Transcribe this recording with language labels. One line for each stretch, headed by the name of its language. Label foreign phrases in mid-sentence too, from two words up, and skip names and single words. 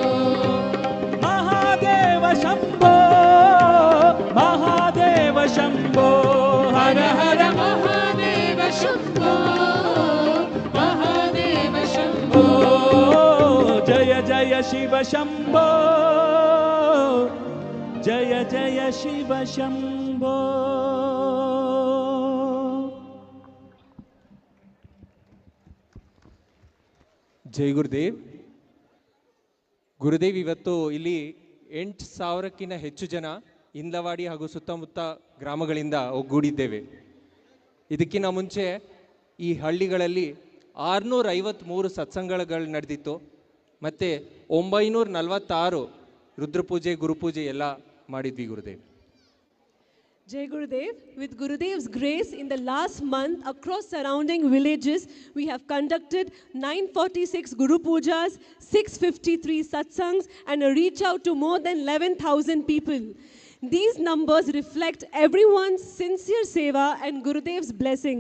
Sanskrit: महादेव शम्भो महादेव शम्भो हर हर महादेव शम्भो महादेव शम्भो जय जय शिव शम्भो जय जय शिव शम्भो
Hindi: जय गुरुदेव.
Kannada: ಗುರುದೇವ್ ಇವತ್ತು ಇಲ್ಲಿ 8,000ಕ್ಕಿಂತ ಹೆಚ್ಚು ಜನ ಇಂದವಾಡಿ ಹಾಗೂ ಸುತ್ತಮುತ್ತ ಗ್ರಾಮಗಳಿಂದ ಒಗ್ಗೂಡಿದ್ದೇವೆ. ಇದಕ್ಕಿಂತ ಮುಂಚೆ ಈ ಹಳ್ಳಿಗಳಲ್ಲಿ 653 ಸತ್ಸಂಗಗಳು ನಡೆದಿತ್ತು ಮತ್ತು 946 ರುದ್ರಪೂಜೆ ಗುರುಪೂಜೆ ಎಲ್ಲ ಮಾಡಿದ್ವಿ ಗುರುದೇವ್.
Hindi: जय गुरुदेव,
English: with Gurudev's grace, in the last month, across surrounding villages, we have conducted 946 Guru Pujas, 653 satsangs, and a reach out to more than 11,000 people. These numbers reflect everyone's sincere seva and Gurudev's blessings.